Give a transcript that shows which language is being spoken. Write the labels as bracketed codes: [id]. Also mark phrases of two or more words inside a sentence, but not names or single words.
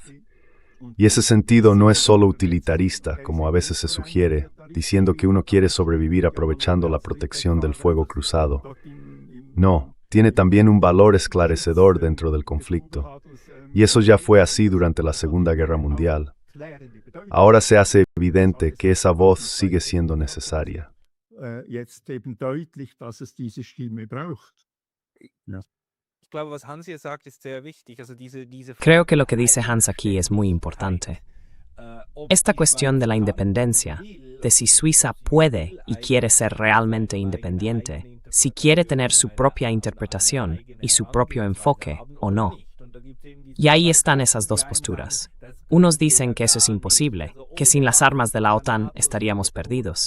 [es] Y ese sentido no es solo utilitarista, como a veces se sugiere, diciendo que uno quiere sobrevivir aprovechando la protección del fuego cruzado. No, tiene también un valor esclarecedor dentro del conflicto. Y eso ya fue así durante la Segunda Guerra Mundial. Ahora se hace evidente que esa voz sigue siendo necesaria. [de] Jetzt eben deutlich, dass es diese Stimme braucht. Ich glaube, was Hans hier sagt, ist sehr wichtig. Also [es] Creo que lo que dice Hans aquí es muy importante. Esta cuestión de la independencia, de si Suiza puede y quiere ser realmente independiente, si quiere tener su propia interpretación y su propio enfoque o no. Y ahí están esas dos posturas. Unos dicen que eso es imposible, que sin las armas de la OTAN estaríamos perdidos.